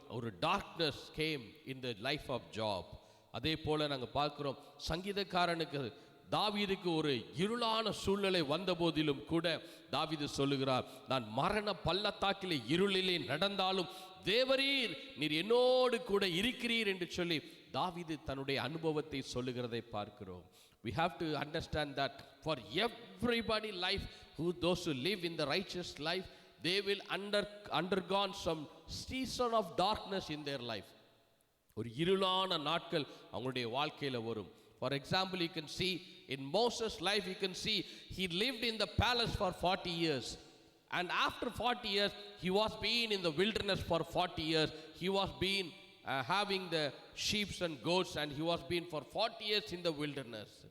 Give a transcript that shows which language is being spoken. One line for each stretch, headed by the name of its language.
Tamil: ஒரு
English: Darkness came in the life of Job.
Tamil: அதே போல நாங்கள் பார்க்கிறோம், சங்கீதக்காரனுக்கு தாவீதுக்கு ஒரு இருளான சூழ்நிலை வந்த போதிலும் கூட தாவீது சொல்லுகிறார், நான் மரண பள்ளத்தாக்கிலே இருளிலே நடந்தாலும் தேவரீர் நீர் என்னோடு கூட இருக்கிறீர் என்று சொல்லி தாவீது தன்னுடைய அனுபவத்தை சொல்லுகிறதை பார்க்கிறோம்.
English: We have to understand that for everybody life, those who live in the righteous life, they will undergone some season of darkness in their life.
Tamil: ஒரு இருளான நாட்கள் அவங்களுடைய வாழ்க்கையில வரும்.
English: For example, you can see in Moses' life, you can see he lived in the palace for 40 years. And after 40 years, he was being in the wilderness for 40 years. He was being having the sheep and goats, and he was being for 40 years in the wilderness.